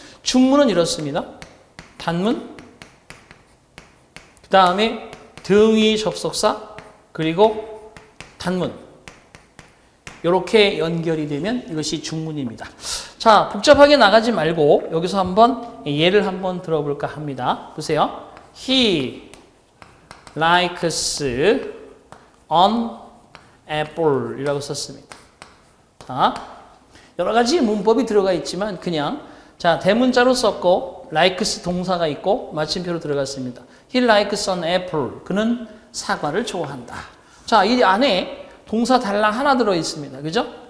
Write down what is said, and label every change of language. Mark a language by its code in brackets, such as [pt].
[ko] 중문은 이렇습니다. 단문, 그 다음에 등위 접속사, 그리고 단문. 이렇게 연결이 되면 이것이 중문입니다. 자, 복잡하게 나가지 말고 여기서 한번 예를 한번 들어볼까 합니다. 보세요. [en] He likes an apple [ko] 이라고 썼습니다. 자, 여러 가지 문법이 들어가 있지만 그냥 자, 대문자로 썼고 likes 동사가 있고 마침표로 들어갔습니다. [en] He likes an apple. [ko] 그는 사과를 좋아한다. 자, 이 안에 동사 달랑 하나 들어 있습니다. 그죠?